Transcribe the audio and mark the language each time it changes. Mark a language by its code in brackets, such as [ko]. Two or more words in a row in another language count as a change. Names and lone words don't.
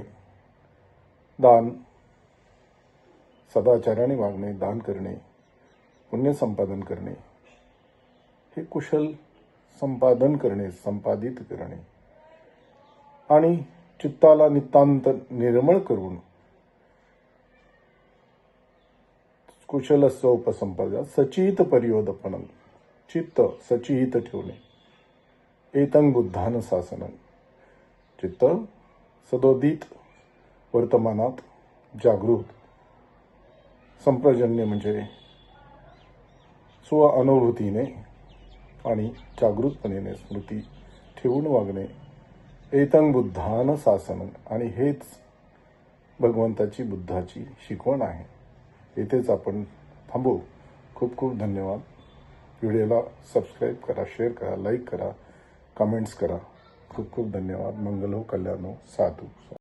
[mr] दान, सदाचाराने वागणे, दान करणे, पुण्य संपादन करणे, हे कुशल संपादन करणे, संपादित करणे. आणि चित्ताला नितांत निर्मळ करून [pi] कुशलस्व उपसंपदा सचित परियोदपणं, [mr] चित्त सचित ठेवणे. [pi] एतं बुद्धान शासनं, [mr] चित्त सदोदित वर्तमानात जागृत, संप्रजन्य म्हणजे स्व अनुभूतीने आणि जागृतपणे स्मृती ठेवून वागणे. [pi] एतं बुद्धान शासनं, [mr] आणि हेच भगवंताची, बुद्धाची शिकवण आहे. येथेच आपण थांबू. खूप खूप धन्यवाद. व्हिडिओला सबस्क्राईब करा, शेअर करा, लाईक करा, कमेंट्स करा. खूप खूप धन्यवाद. मंगल हो, कल्याण हो, साधू.